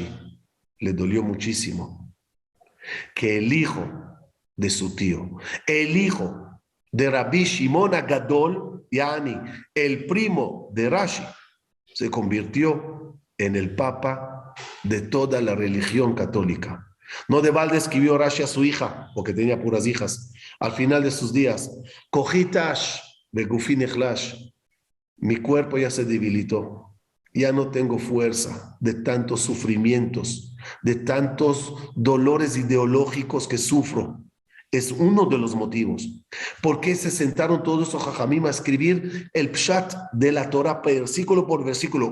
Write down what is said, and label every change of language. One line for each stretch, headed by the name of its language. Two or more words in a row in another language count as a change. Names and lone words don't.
Spanish: A Rashi le dolió muchísimo que el hijo de su tío, el hijo de Rabbi Shimon Agadol, Yani, el primo de Rashi, se convirtió en el papa de toda la religión católica. No de balde escribió Rashi a su hija, porque tenía puras hijas, al final de sus días,
Hebrew: כוחי תש בגופי חלש,
Spanish: mi cuerpo ya se debilitó, ya no tengo fuerza de tantos sufrimientos, de tantos dolores ideológicos que sufro. Es uno de los motivos. ¿Por qué se sentaron todos esos jajamim a escribir el pshat de la Torah versículo por versículo?